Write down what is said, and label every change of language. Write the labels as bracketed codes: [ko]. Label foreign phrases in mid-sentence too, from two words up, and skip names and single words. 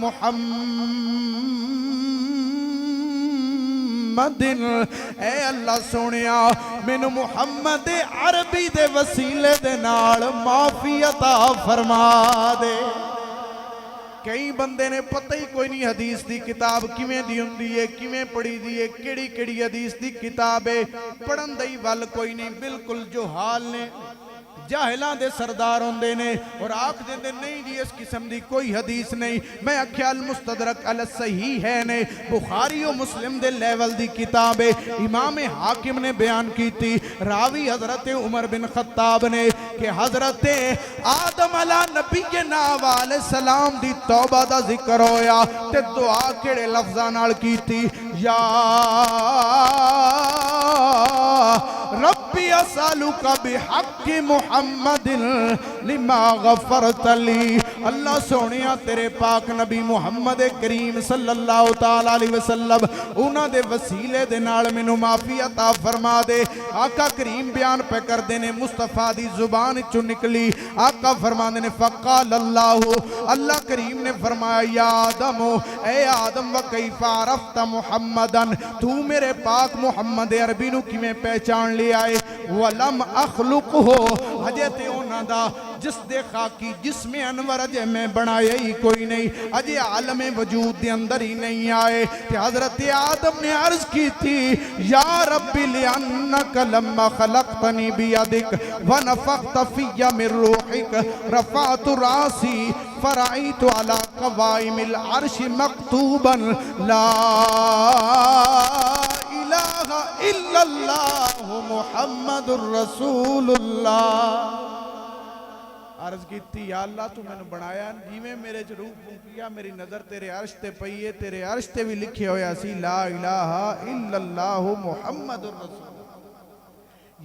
[pa] محمد، اے اللہ سونیا مینوں محمد عربی دے وسیلے دے نال معافی عطا فرما دے۔ کئی بندے نے پتہ ہی کوئی نہیں حدیث دی کتاب کیویں دی ہوندی ہے، کیویں پڑھی دی ہے، کیڑی کیڑی حدیث دی کتاب ہے، پڑھن دی ول کوئی نہیں، بالکل جو حال نے جاہلاں دے سردار ہوندے نے اور آکھ دیندے نہیں جی اس قسم دی کوئی حدیث نہیں۔ میں اکھیا المستدرک علی الصحیحین نے بخاری و مسلم دے لیول دی کتاب ہے، امام حاکم نے بیان کی تھی، راوی حضرت عمر بن خطاب نے کہ حضرت آدم علی نبینا علیہ السلام دی توبہ دا ذکر ہویا تے دعا کیڑے لفظاں نال کی تھی، [ar] یا ربی اسالک بحق محمد لما غفرت لی۔ [pa] اللہ سونیا تیرے پاک نبی محمد کریم [ar] صلی اللہ تعالیٰ علیہ وسلم [pa] انہاں دے وسیلے دے نال مینوں معافی عطا فرما دے۔ آقا کریم بیان پہ کر دینے مصطفیٰ دی زبان چو نکلی، آقا فرما دینے فقال اللہ کریم نے فرمایا، [ar] یا آدم [pa] اے آدم [ar] وکیف عرفت محمدن، [pa] تو میرے پاک محمد عربی نو کی میں پہچان لے آئے، [ar] وَلَمْ أَخْلُقُهُ [pa] حجے تے اونا دا جس دے خاکی جسم انور اجے میں بنایا ہی کوئی نہیں، اجے عالم وجود دے اندر ہی نہیں آئے۔ تے حضرت آدم نے عرض کی تھی، [ar] یا ربی لِأَنَّكَ لَمَّا خَلَقْتَنِي بِيَدِكَ وَنَفَخْتَ فِيَّ مِن رُوحِكَ رَفَعْتُ رَأْسِي فَرَأَيْتُ عَلَى قَوَائِمِ الْعَرْشِ مَكْتُوبًا لا الہ الا اللہ محمد الرسول اللہ۔ [pa] عرض کی تھی، یا اللہ تو میں نے بنایا جی میں میرے روح پھونکیا، میری نظر تیرے عرش تے پئی ہے، تیرے عرش تے بھی لکھے ہویا سی [ar] لا الہ الا اللہ محمد الرسول اللہ۔